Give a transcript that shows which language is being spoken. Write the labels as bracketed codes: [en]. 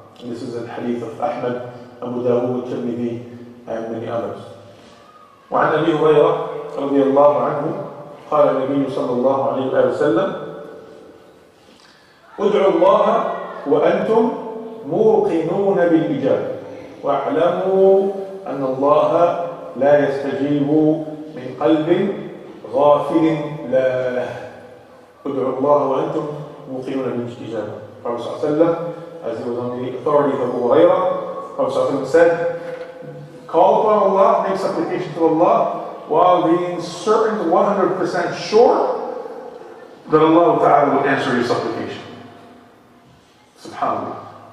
[en] And this is a hadith of Ahmad, Abu Dawud, Tirmidhi, and many others. [ar] وعن أبي هريرة رضي الله عنه قال النبي صلى الله عليه وسلم ادعوا الله وأنتم موقنون بالإجابة واعلموا أن الله لا يستجيب من قلب غافل له. ادعوا الله وأنتم موقنون بالاستجابة. [en] Prophet [ar] صلى الله عليه وسلم, [en] as he was on the authority of Abu Hurairah, Prophet صلى الله عليه وسلم said, call upon Allah, make supplication to Allah, while being certain, 100% sure that Allah Ta'ala will answer your supplication. SubhanAllah.